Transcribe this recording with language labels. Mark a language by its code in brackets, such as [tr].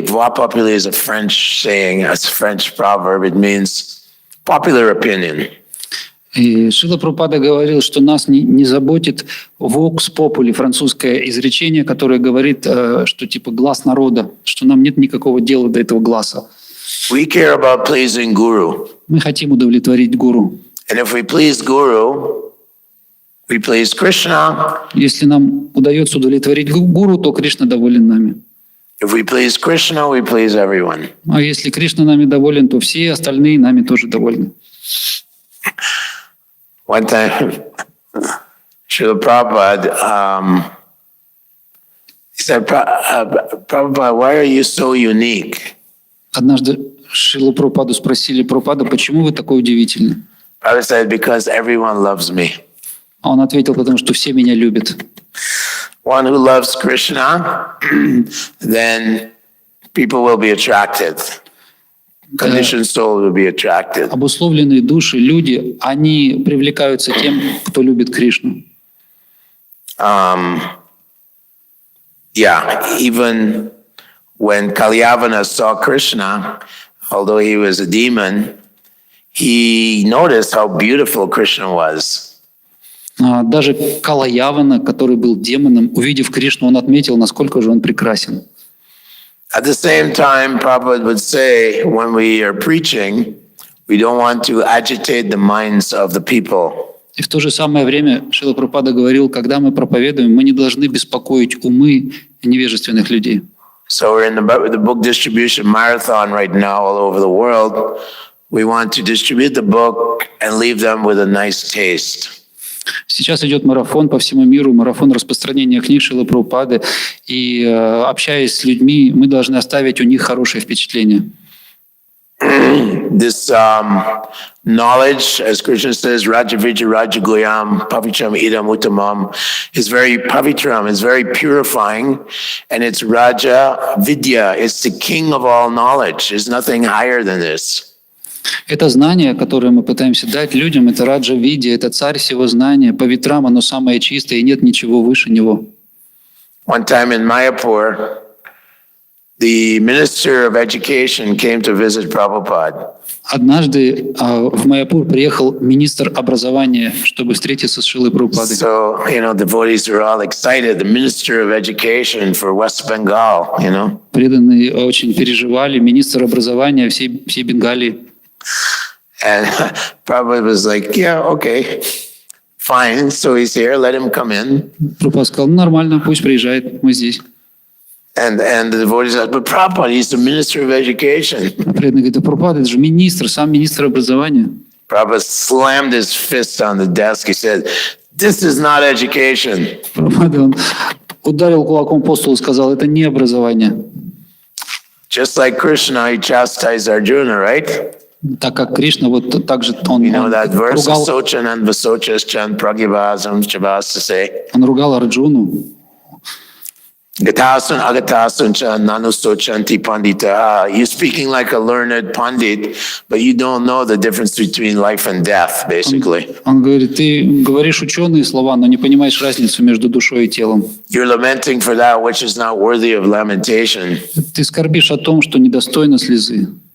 [en] Voix populi is a French saying, a French proverb. It means popular opinion. [ru] И Шрила Прабхупада говорил, что нас не заботит vox populi, французское изречение, которое говорит, что типа глас народа, что нам нет никакого дела до этого гласа. [en] We care about pleasing Guru. [ru] Мы хотим удовлетворить гуру. [en] And if we please Guru, we please Krishna. [ru] Если нам удается удовлетворить гуру, то Кришна доволен нами. [en] If we please Krishna, we please everyone. [ru] А если Кришна нами доволен, то все остальные нами тоже довольны. [en] One time, Srila Prabhupada, he said, Prabhupada, why are you so unique? [ru] Однажды Шрилу Прабхупаду спросили: Прабхупада, почему вы такой удивительный? [en] Prabhupada said, because everyone loves me. [ru] А он ответил: потому что все меня любят. [en] One who loves Krishna, then people will be attracted. Conditioned soul will be attracted. [ru] Обусловленные души, люди, они привлекаются тем, кто любит Кришну. [en] Even when Kalyavana saw Krishna, although he was a demon, he noticed how beautiful Krishna was. [ru] Даже Калаявана, который был демоном, увидев Кришну, он отметил, насколько же он прекрасен. [en] At the same time, Prabhupada would say, when we are preaching, we don't want to agitate the minds of the people. [ru] И в то же самое время Шрила Прабхупада говорил, когда мы проповедуем, мы не должны беспокоить умы невежественных людей. [en] So we're in the book distribution marathon right now all over the world. We want to distribute the book and leave them with a nice taste. [ru] Сейчас идет марафон по всему миру, марафон распространения книг Шрилы Прабхупады. И общаясь с людьми, мы должны оставить у них хорошее впечатление. [en] This knowledge, as Krishna says, [sa] Rajavijja Rajagoyam, Pavitram Idam Uttamam, [en] is very Pavitram, is very purifying, and it's Raja Vidya, it's the king of all knowledge. There's nothing higher than this. [ru] Это знание, которое мы пытаемся дать людям, это Раджа Видья, это царь всего знания. По ветрам оно самое чистое, и нет ничего выше него. [en] One time in Mayapur, the Minister of Education came to visit Prabhupada. [ru] Однажды в Майяпур приехал министр образования, чтобы встретиться с Шрилой Прабхупадой. [en] So, devotees were all excited. The Minister of Education for West Bengal, [ru] Преданные очень переживали, министр образования всей Бенгалии. [en] And Prabhupada was like, yeah, okay, fine. So he's here, let him come in. [ru] Прабхупада сказал, нормально, пусть приезжает, мы здесь. [en] And the devotees said, but Prabhupada, he's the Minister of Education. [ru] Преданный говорит, Прабхупада, это же министр, сам министр образования. [en] Prabhupada slammed his fist on the desk. He said, this is not education. [ru] Прабхупада, он ударил кулаком по столу и сказал, это не образование. [en] Just like Krishna, he chastised Arjuna, right? [ru] Так как Кришна, вот так же он [en] That verse, [ru] ругал, [sa] Sochan and Vasochaschan Pragyavasam Chavasase. [ru] он ругал Арджуну. [sa] Gatasun agatasun cha nanusochanti pandita. [en] You're speaking like a learned pandit, but you don't know the difference between life and death, basically. [ru] Он говорит, ты говоришь ученые слова, но не понимаешь разницу между душой и телом. [en] You're lamenting for that which is not worthy of lamentation. [ru] Ты скорбишь о том, что недостойно слезы.